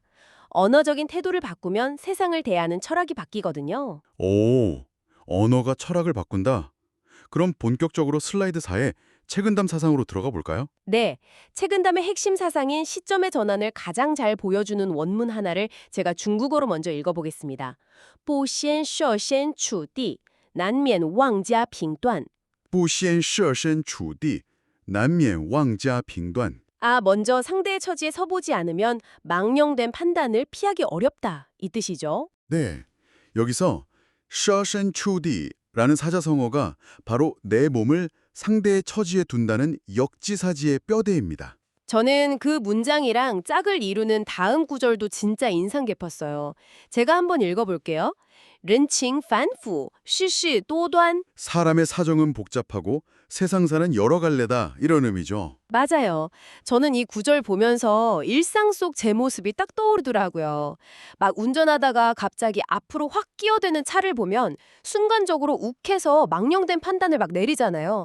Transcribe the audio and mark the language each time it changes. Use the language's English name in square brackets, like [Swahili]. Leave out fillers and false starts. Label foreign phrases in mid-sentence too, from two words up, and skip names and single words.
[Korean] 언어적인 태도를 바꾸면 세상을 대하는 철학이 바뀌거든요. 오, 언어가 철학을 바꾼다? 그럼 본격적으로 슬라이드 4에 책은담 사상으로 들어가 볼까요? 네, 책은담의 핵심 사상인 시점의 전환을 가장 잘 보여주는 원문 하나를 제가 중국어로 먼저 읽어보겠습니다. [Chinese] 不先设身处地,难免妄加评断. 不先设身处地,难免妄加评断. [Korean] 먼저 상대의 처지에 서보지 않으면 망령된 판단을 피하기 어렵다. 이 뜻이죠. 네, 여기서 [Chinese] 设身处地 [Korean] 라는 사자성어가 바로 내 몸을 상대의 처지에 둔다는 역지사지의 뼈대입니다. 저는 그 문장이랑 짝을 이루는 다음 구절도 진짜 인상 깊었어요. 제가 한번 읽어볼게요. [Chinese] 人情反复,世事多端. [Korean] 사람의 사정은 복잡하고 세상사는 여러 갈래다 이런 의미죠. 맞아요. 저는 이 구절 보면서 일상 속 제 모습이 딱 떠오르더라고요. 막 운전하다가 갑자기 앞으로 확 끼어드는 차를 보면 순간적으로 욱해서 망령된 판단을 막 내리잖아요.